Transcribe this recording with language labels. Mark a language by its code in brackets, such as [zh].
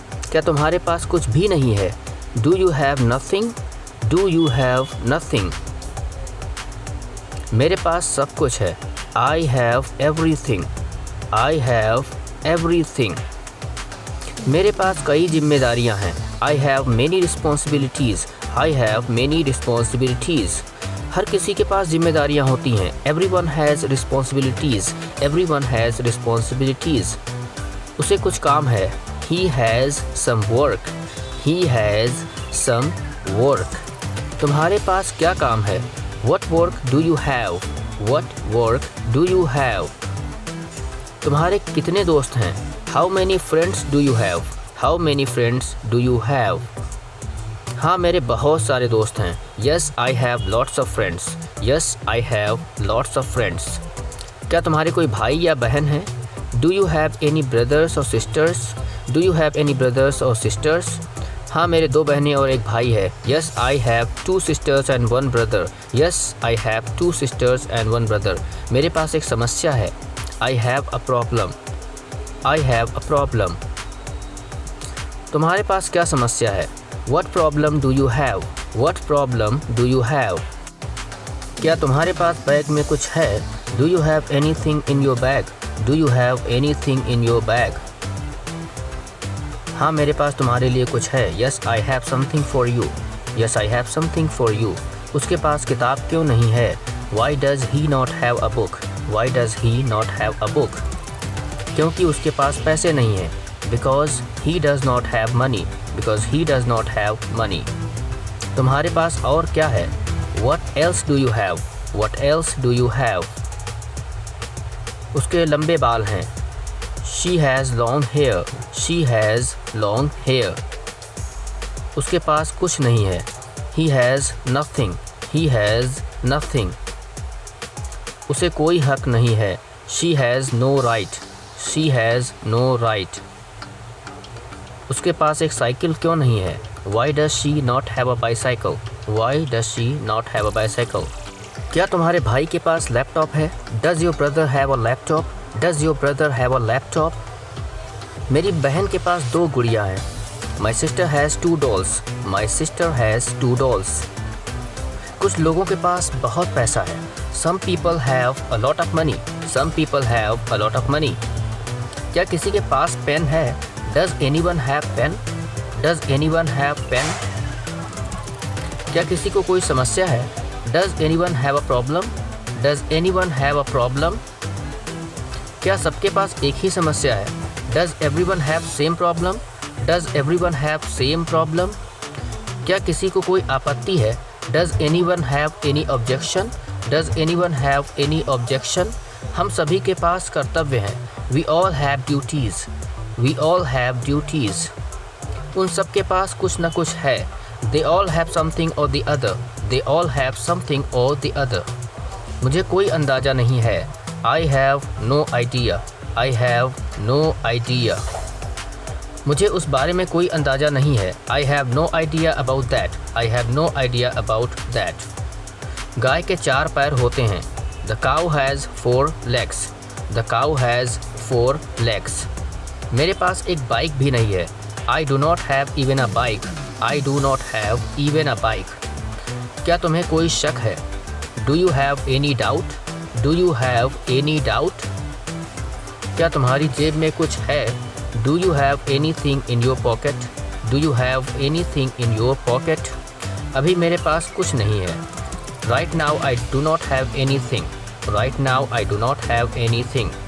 [hi] क्या तुम्हारे पास कुछ भी नहीं है? [en] Do you have nothing? Do you have nothing? [hi] मेरे पास सब कुछ है। [en] I have everything. I have everything. [hi] मेरे पास कई जिम्मेदारियां हैं। [en] I have many responsibilities. I have many responsibilities. [hi] हर किसी के पास जिम्मेदारियां होती हैं। [en] Everyone has responsibilities. Everyone has responsibilities. [hi] उसे कुछ काम है। [en] He has some work. He has some work. [hi] तुम्हारे पास क्या काम है? [en] What work do you have? What work do you have? [hi] तुम्हारे कितने दोस्त हैं? [en] How many friends do you have? How many friends do you have? [hi] हाँ, मेरे बहुत सारे दोस्त हैं। [en] Yes, I have lots of friends. Yes, I have lots of friends. [hi] क्या तुम्हारे कोई भाई या बहन है? [en] Do you have any brothers or sisters? Do you have any brothers or sisters? [hi] हाँ, मेरे 2 बहनें और 1 भाई है। [en] Yes, I have 2 sisters and 1 brother. Yes, I have 2 sisters and 1 brother. [hi] मेरे पास एक समस्या है। [en] I have a problem. I have a problem. [hi] तुम्हारे पास क्या समस्या है? [en] What problem do you have? What problem do you have? [hi] क्या तुम्हारे पास बैग में कुछ है? [en] Do you have anything in your bag? Do you have anything in your bag? [hi] हाँ, मेरे पास तुम्हारे लिए कुछ है। [en] Yes, I have something for you. Yes, I have something for you. [hi] उसके पास किताब क्यों नहीं है? [en] Why does he not have a book? Why does he not have a book? [hi] क्योंकि उसके पास पैसे नहीं हैं। [en] Because he does not have money. Because he does not have money. [hi] तुम्हारे पास और क्या है? [en] What else do you have? What else do you have? [hi] उसके लंबे बाल हैं। [en] She has long hair. She has long hair. [hi] उसके पास कुछ नहीं है। [en] He has nothing. He has nothing. [hi] उसे कोई हक नहीं है। [en] She has no right. She has no right. [hi] उसके पास एक साइकिल क्यों नहीं है? [en] Why does she not have a bicycle? Why does she not have a bicycle? [hi] क्या तुम्हारे भाई के पास लैपटॉप है? [en] Does your brother have a laptop? Does your brother have a laptop? [hi] मेरी बहन के पास 2 गुड़िया हैं। [en] My sister has 2 dolls. My sister has 2 dolls. [hi] कुछ लोगों के पास बहुत पैसा है। [en] Some people have a lot of money. Some people have a lot of money. [hi] क्या किसी के पास पेन है? [en] Does anyone have pen? Does anyone have pen? [hi] क्या किसी को कोई समस्या है? [en] Does anyone have a problem? Does anyone have a problem? [hi] क्या सबके पास एक ही समस्या है? [en] Does everyone have same problem? Does everyone have same problem? [hi] क्या किसी को कोई आपत्ति है? [en] Does anyone have any objection? Does anyone have any objection? [hi] हम सभी के पास कर्तव्य हैं। [en] We all have duties. We all have duties. [hi] उन सब के पास कुछ न कुछ है। [en] They all have something or the other. They all have something or the other. [hi] मुझे कोई अंदाज़ा नहीं है। [en] I have no idea. I have no idea. [hi] मुझे उस बारे में कोई अंदाज़ा नहीं है। [en] I have no idea about that. I have no idea about that. [hi] गाय के 4 पैर होते हैं। [en] The cow has 4 legs. The cow has 4 legs. [hi] मेरे पास एक बाइक भी नहीं है। [en] I do not have even a bike. I do not have even a bike. [hi] क्या तुम्हें कोई शक है? [en] Do you have any doubt? Do you have any doubt? [hi] क्या तुम्हारी जेब में कुछ है? [en] Do you have anything in your pocket? Do you have anything in your pocket? [hi] अभी मेरे पास कुछ नहीं है। [en] Right now I do not have anything. Right now I do not have anything.